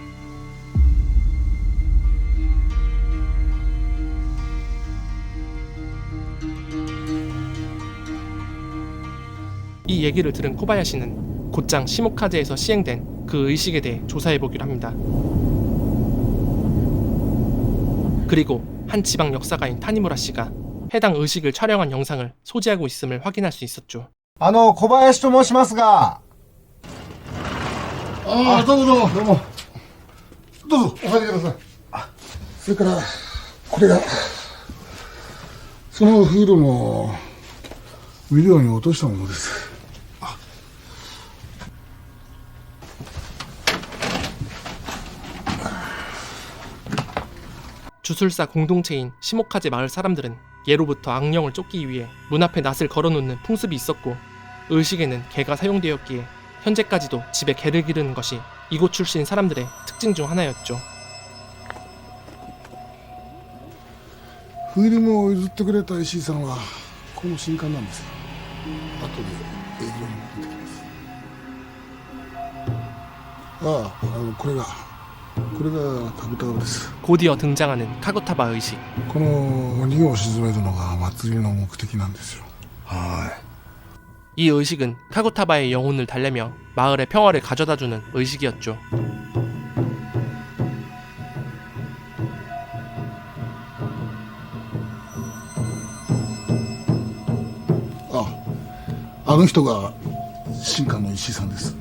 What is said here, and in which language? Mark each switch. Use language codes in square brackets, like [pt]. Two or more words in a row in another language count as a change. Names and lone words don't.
[ko] 이 얘기를 들은 코바야시는 곧장 시모카제에서 시행된 그 의식에 대해 조사해보기로 합니다. 그리고 한 지방 역사가인 타니무라 씨가 해당 의식을 촬영한 영상을 소지하고 있음을 확인할 수 있었죠. [ja] 小林と申しますが。どうもどうも。どうも。どうぞ、お入りください。それから、これが、そのフィルムをビデオに落としたものです。 [ko] 주술사 공동체인 시모카제 마을 사람들은 예로부터 악령을 쫓기 위해 문 앞에 낫을 걸어놓는 풍습이 있었고 의식에는 개가 사용되었기에 현재까지도 집에 개를 기르는 것이 이곳 출신 사람들의 특징 중 하나였죠. [ja] フィルムを譲ってくれた石井さんはこの新刊なんですよ。後で営業にも出てきます。これがカブタバです。 [ko] 곧이어 등장하는 카구타바 의식. [ja] この鬼を鎮めるのが祭りの目的なんですよ。 [ko] 이 의식은 카구타바의 영혼을 달래며 마을의 평화를 가져다주는 의식이었죠. [ja] あの人が新刊の石井さんです。